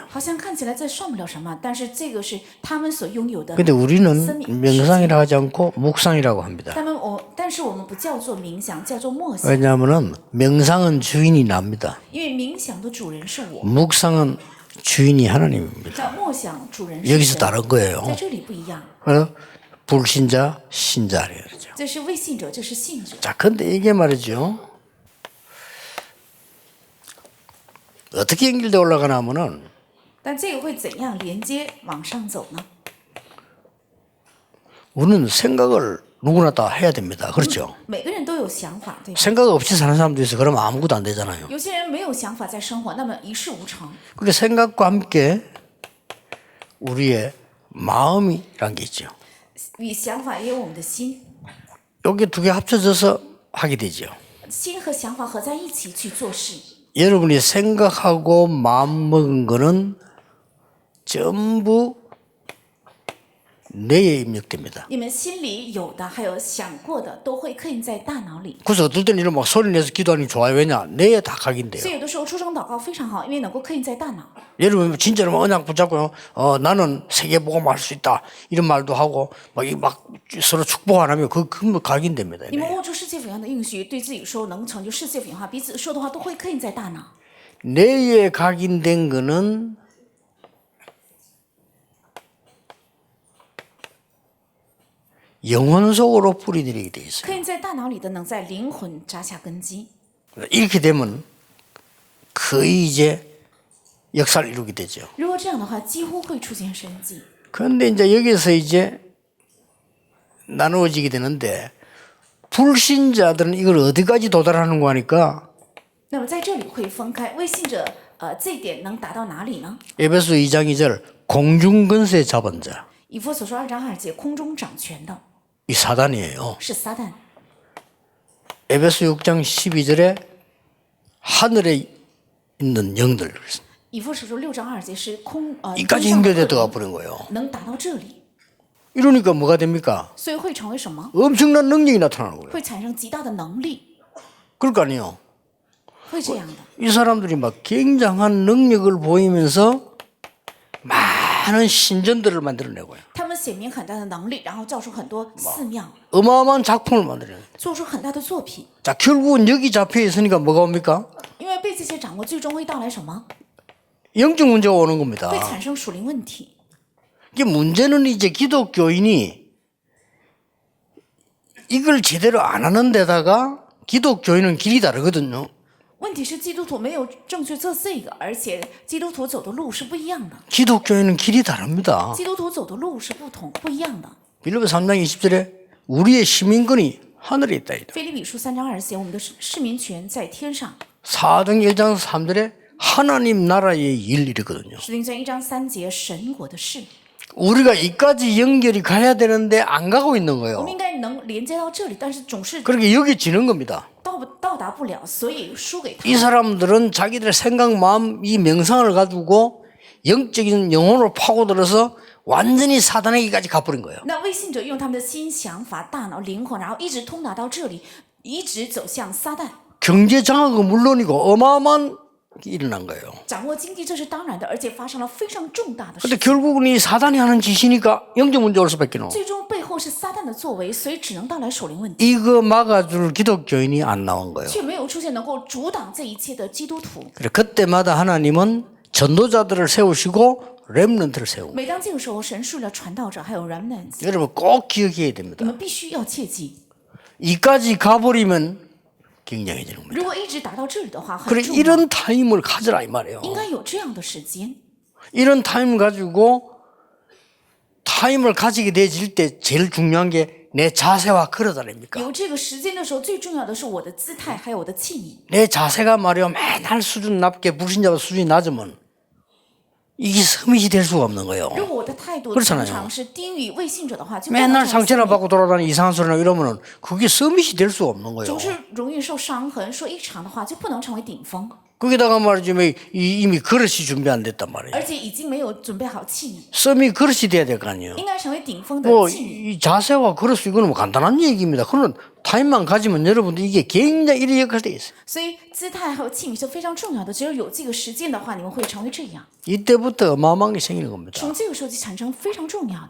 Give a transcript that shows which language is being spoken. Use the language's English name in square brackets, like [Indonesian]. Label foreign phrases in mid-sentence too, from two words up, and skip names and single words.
[Chinese] 好像看起来这算不了什么，但是这个是他们所拥有的。 [Korean] 근데 우리는 [Chinese] 生命 [Korean] 명상이라 하지 않고 묵상이라고 합니다. [Chinese] 但是我们不叫做冥想，叫做默想， [Korean] 왜냐하면 명상은 주인이 납니다. [Chinese] 因为冥想的主人是我， [Korean] 묵상은 주인이 하나님입니다. [Chinese] 叫默想主人是 [Korean] 여기서 [Chinese] 神。 [Korean] 다른 거예요. [Chinese] 在这里不一样， [Korean] 그래서 불신자, 신자래요. 그렇죠? [Chinese] 这是未信者，这是信者。 [Korean] 자, 근데 이게 말이죠. 어떻게 연결돼 올라가나 하면은 [Chinese] 但这个会怎样连接往上走呢？ [Korean] 우리는 생각을 누구나 다 해야 됩니다. 그렇죠? [Chinese] 每个人都有想法，对吧？ [Korean] 생각 없이 사는 사람도 있어. 그러면 아무것도 안 되잖아요. [Chinese] 有些人没有想法在生活，那么一事无成。 [Korean] 그러니까 생각과 함께 우리의 마음이란 게 있죠. [Chinese] 与想法也有我们的心， [Korean] 여기 두 개 합쳐져서 하게 되죠. [Chinese] 心和想法合在一起去做事。 [Korean] 여러분이 생각하고 마음 먹은 거는 전부 뇌에 입력됩니다. [Chinese] 你们心里有的，还有想过的，都会刻印在大脑里。 [Korean] 그래서 어떨 때는 이런 막 소리 내서 기도하는 게 좋아요. 왜냐? 뇌에 다 각인돼요. [Chinese] 所以有的时候出声祷告非常好，因为能够刻印在大脑。 [Korean] 여러분 진짜로 막 언약 붙잡고요. 나는 세계 복음을 할 수 있다. 이런 말도 하고 막 서로 축복 안 하면 그 각인됩니다. [Chinese] 你们握住世界福音的应许，对自己说能成就世界福音化，彼此说的话都会刻印在大脑。 [Korean] 뇌에 각인된 거는 영혼 속으로 뿌리들이게 돼 있어요. [Chinese] 刻印在大脑里的，能在灵魂扎下根基。 [Korean] 이렇게 되면 거의 이제 역사를 이루게 되죠. [Chinese] 如果这样的话，几乎会出现神迹。 [Korean] 그런데 이제 여기서 이제 나누어지게 되는데 불신자들은 이걸 어디까지 도달하는 거 하니까 [Chinese] 那么在这里会分开，未信者，这一点能达到哪里呢？ [Korean] 에베소 2장 2절 공중권세 잡은 자. [Chinese] 以弗所说2章2节，空中掌权的 [Korean] 이 사단이에요. [Chinese] 是撒旦。 [Korean] 에베소 6장 12절에 하늘에 있는 영들. [Chinese] 以弗所说6章2节是 [Korean] 이까지 연결돼 들어가 버린 거예요. [Chinese] 能达到这里， [Korean] 이러니까 뭐가 됩니까? [Chinese] 所以会成为什么？ [Korean] 엄청난 능력이 나타나는 거예요. [Chinese] 会产生极大的能力， [Korean] 그럴 거 아니에요. [Chinese] 会这样的。 [Korean] 이 사람들이 막 굉장한 능력을 보이면서 많은 신전들을 만들어내고요. [Chinese] 他们显明很大的能力，然后造出很多寺庙， [Korean] 어마어마한 작품을 만들어내요. [Chinese] 做出很大的作品。 [Korean] 자, 결국은 여기 잡혀 있으니까 뭐가 옵니까? [Chinese] 因为被这些掌握，最终会带来什么？ [Korean] 영적 문제가 오는 겁니다. [Chinese] 会产生属灵问题。 [Korean] 이게 문제는 이제 기독교인이 이걸 제대로 안 하는 데다가 기독교인은 길이 다르거든요. [Chinese] 问题是基督徒没有正确做这个，而且基督徒走的路是不一样的。 [Korean] 기독교인은 길이 다릅니다. [Chinese] 基督徒走的路是不一样的。 [Korean] 빌립보 3장 20절에 우리의 시민권이 하늘에 있다. [Chinese] 腓立比书3章2节，我们的市民权在天上。 [Korean] 4등 1장 3절에 하나님 나라의 일 이거든요. [Chinese] 使徒行传1章3节，神国的事。 [Korean] 우리가 이까지 연결이 가야 되는데 안 가고 있는 [Chinese] 我 [Korean] 거예요. [Chinese] 们应该能连接到这里，但是总是 [Korean] 그렇게 여기 지는 겁니다. [Chinese] 到达不了，所以输给他 [Korean] 이 。 사람들은 자기들의 생각, 마음, 이 명상을 가지고 영적인 영혼으로 파고들어서 완전히 사단에게까지 가버린 거예요. [Chinese] 那未信者用他们的心、想法、大脑、灵魂，然后一直通达到这里，一直走向撒旦。 [Korean] 경제 장악은 물론이고 어마어마한 일이 일어난 거예요. [Chinese] 掌握经济这是当然的，而且发生了非常重大的事 [Korean] 근데 。 결국은 이 사단이 하는 짓이니까 영적 문제 올 수밖에 없어. [Chinese] 最终背后是撒旦的作为，所以只能带来属灵问题， [Korean] 이거 막아줄 기독교인이 안 나온 거예요. [Chinese] 却没有出现能够阻挡这一切的基督徒。 [Korean] 그래 그때마다 하나님은 전도자들을 세우시고 렘넌트를 세우고 [Chinese] 每当这个时候，神树了传道者，还有 remnants， [Korean] 여러분 꼭 기억해야 됩니다. [Chinese] 你们必须要切记， [Korean] 이까지 가버리면 굉장해지는 겁니다. [Chinese] 如果一直达到这里的话， [Korean] 그래 [Chinese] 很重要， [Korean] 이런 타임을 가져라 이 말이에요. [Chinese] 应该有这样的时间。 [Korean] 이런 타임을 가지고 타임을 가지게 되질 때 제일 중요한 게 내 자세와 그릇 아닙니까? [Chinese] 有这个时间的时候，最重要的是我的姿态，还有我的器皿。 [Korean] 내 자세가 말이요 맨날 수준 낮게 불신자보다 수준이 낮으면 이게 서밋이 될 수가 없는 거예요. [Chinese] 如果我的态度 [Korean] 그렇잖아요 [Chinese] 常常是低于未信者的话，就代表 [Korean] 맨날 [Chinese] 这种 [Korean] 상처나 [Chinese] 心理 [Korean] 받고 돌아다니는 이상한 소리나 이러면은 그게 서밋이 될 수가 없는 거예요. [Chinese] 总是容易受伤痕，说一场的话就不能成为顶峰， [Korean] 거기다가 말이지 이미 그릇이 준비 안 됐단 말이에요. [Chinese] 而且已经没有准备好器皿， [Korean] 서밋 그릇이 돼야 될 거 아니에요. [Chinese] 应该成为顶峰的 [Korean] 뭐 [Chinese] 器皿。 [Korean] 이 자세와 그릇 이거는 뭐 간단한 얘기입니다. 그런 타임만 가지면 여러분들 이게 굉장히 이래 역할돼 있어요. [Chinese] 所以姿态还有器皿是非常重要的，只有有这个实践的话，你们会成为这样。 [Korean] 이때부터 어마어마한 게 생기는 겁니다. [Chinese] 从这个时候就产生非常重要的，